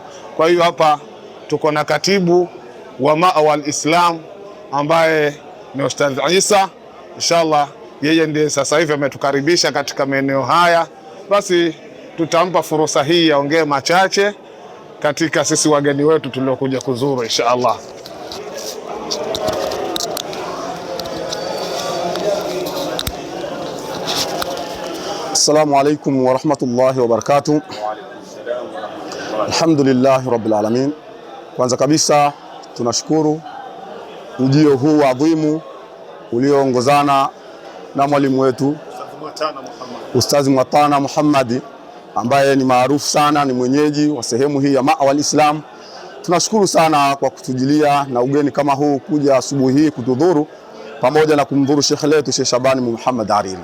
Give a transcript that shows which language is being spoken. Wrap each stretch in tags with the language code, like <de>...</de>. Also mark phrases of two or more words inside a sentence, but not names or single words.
<sw>Kwa hiyo hapa tuko na katibu wa Mawa al-Islam ambaye ni Ustadh Isa, inshallah yeye ndiye sasa hivi ametukaribisha katika maeneo haya. Basi tutampa fursa hii aongee machache katika sisi wageni wetu tuliokuja kuzuru inshallah.</sw> <ar>السلام عليكم ورحمة الله وبركاته. الحمد لله رب العالمين.</ar> <sw>Kwanza kabisa tunashukuru ujio huu adhimu ulioongozana na mwalimu wetu Ustadh Mwatana Muhammadi ambaye ni maarufu sana, ni mwenyeji wa sehemu hii ya Mawa al-Islam. Tunashukuru sana kwa kutujilia na ugeni kama huu kuja asubuhi hii kutudhuru pamoja na kumdhuru Sheikh letu Sheikh Shaban Muhammad Ariri.</sw>